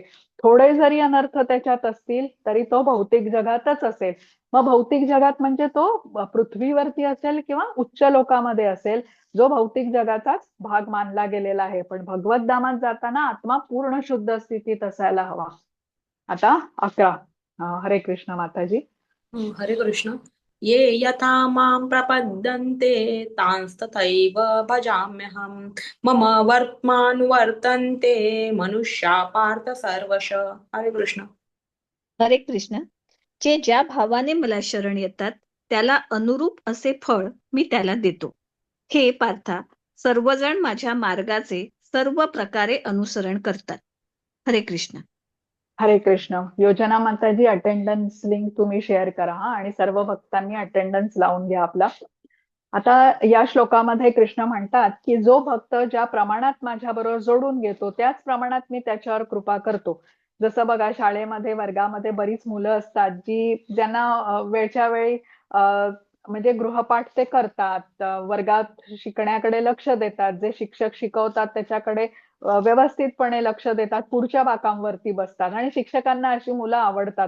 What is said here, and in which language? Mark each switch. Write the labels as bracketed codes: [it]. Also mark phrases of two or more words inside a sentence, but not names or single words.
[mr] थोडे जरी अनर्थ त्याच्यात असतील तरी तो भौतिक जगातच असेल. मग भौतिक जगात म्हणजे तो पृथ्वीवरती असेल किंवा उच्च लोकामध्ये असेल, जो भौतिक जगाचाच भाग मानला गेलेला आहे. पण भगवत धामात जाताना आत्मा पूर्ण शुद्ध स्थितीत असायला हवा. आता 11. हरे कृष्ण माताजी. हरे कृष्ण. [sa] ये यथा मां प्रपद्यन्ते तांस्तथैव भजाम्यहम् मम वर्त्मानुवर्तन्ते मनुष्या पार्थ सर्वश. [mr] हरे कृष्ण. हरे कृष्ण. जे ज्या भावाने मला शरण येतात त्याला अनुरूप असे फळ मी त्याला देतो. हे पार्था, सर्वजण माझ्या मार्गाचे सर्व प्रकारे अनुसरण करतात. हरे कृष्ण. हरे कृष्ण. योजना माताजी, [en] attendance link [mr] तुम्ही शेअर करा आणि सर्व भक्तांनी अटेंडन्स लावून घ्या आपला. आता या श्लोकामध्ये कृष्ण म्हणतात की जो भक्त ज्या प्रमाणात माझ्याबरोबर जोडून घेतो त्याच प्रमाणात मी त्याच्यावर कृपा करतो. जसं बघा, शाळेमध्ये वर्गामध्ये बरीच मुलं असतात ज्यांना वेळच्या वेळी म्हणजे गृहपाठ ते करतात, वर्गात शिकण्याकडे लक्ष देतात, जे शिक्षक शिकवतात त्याच्याकडे व्यवस्थितपणे लक्ष देतात, पुढच्या बाकांवरती बसतात आणि शिक्षकांना अशी मुलं आवडतात.